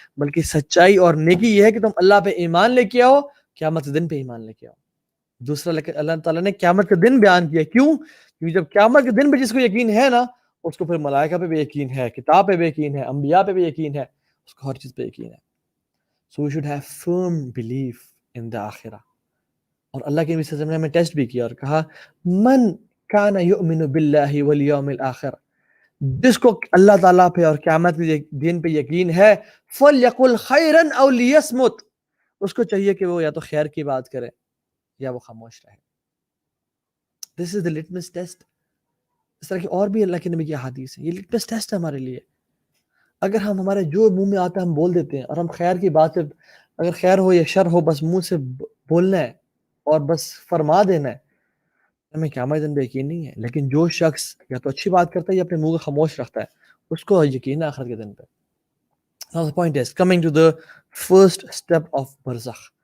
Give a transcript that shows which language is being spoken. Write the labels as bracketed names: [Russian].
[Urdu] بلکہ سچائی اور نیکی یہ ہے کہ تم اللہ پہ ایمان لے کے آؤ، قیامت کے دن پہ ایمان لے کے آؤ. دوسرا اللہ تعالیٰ نے قیامت کے دن بیان کیا. کیوں؟ کیونکہ جب قیامت کے دن پہ جس کو یقین ہے نا، اس کو پھر ملائکہ پہ بھی یقین ہے، کتاب پہ بھی یقین ہے، انبیاء پہ بھی یقین ہے، اس کو ہر چیز پہ یقین ہے. [English] So we should have firm belief in the آخرہ. [Urdu] اور اللہ کے نبی صلی اللہ علیہ وسلم نے ہمیں ٹیسٹ بھی کیا اور کہا [Arabic] من کان یؤمن باللہ والیوم الآخر، [Urdu] جس کو اللہ تعالیٰ پہ اور قیامت کے دن پہ یقین ہے، [Arabic] فلیقل خیرا او لیصمت، [Urdu] اس کو چاہیے کہ وہ یا تو خیر کی بات کرے یا وہ خاموش رہے. [English] This is the litmus test. [Urdu] اس طرح کی اور بھی اللہ کے نبی کی احادیث ہیں. یہ litmus test ہے ہمارے لیے. اگر ہم ہمارے جو منہ میں آتا ہے ہم بول دیتے ہیں، اور ہم خیر کی بات سے، اگر خیر ہو یا شر ہو، بس منہ سے بولنا ہے اور بس فرما دینا ہے، ہمیں قیامت دن پہ یقین نہیں ہے. لیکن جو شخص یا تو اچھی بات کرتا ہے یا اپنے منہ کو خاموش رکھتا ہے، اس کو یقین ہے آخرت کے دن پہ. [English] Now the point is coming to the first step of برزخ.